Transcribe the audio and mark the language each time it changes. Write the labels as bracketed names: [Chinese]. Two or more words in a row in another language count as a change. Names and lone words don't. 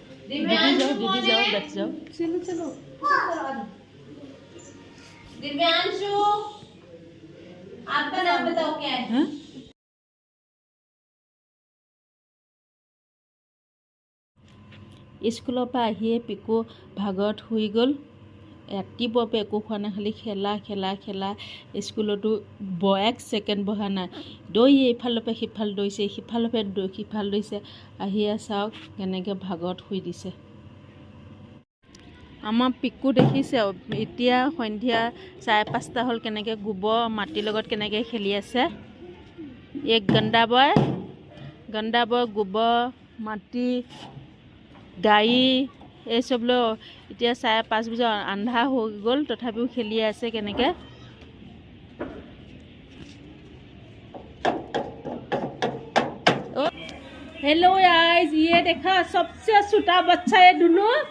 [Hindi] दिव्यांशु, दीदी जाओ, बैठ जाओ। चलो चलो। दिव्यांशु, आपका नाम बताओ क्या है? हाँ? स्कूलों पर [Assamese] আহিয়ে পিকু ভাগত শুই গ'ল। ৰাতিপুৱাৰ পৰা একো খোৱা নাই, খালি খেলা খেলা খেলা। স্কুলতো 1 ছেকেণ্ড বহা নাই, দৌৰি এইফালৰ পৰা সিফাল দৌৰিছে, সিফালৰ পৰা সিফাল দৌৰিছে। আহিয়ে চাওক কেনেকৈ ভাগত শুই দিছে। আমাৰ পিকু দেখিছে এতিয়া সন্ধিয়া 5:30 হ'ল, কেনেকৈ গোবৰ মাটিৰ লগত কেনেকৈ খেলি আছে। [Hindi] एक गंदा [Assamese] বয় গোবৰ মাটি গাড়ী এই চব লৈ এতিয়া 5:30 বজা আন্ধাৰ হৈ গ'ল, তথাপিও খেলি আছে কেনেকৈ। [English] hello guys, [Hindi] ये देखा सबसे छोटा बच्चा है दोनों।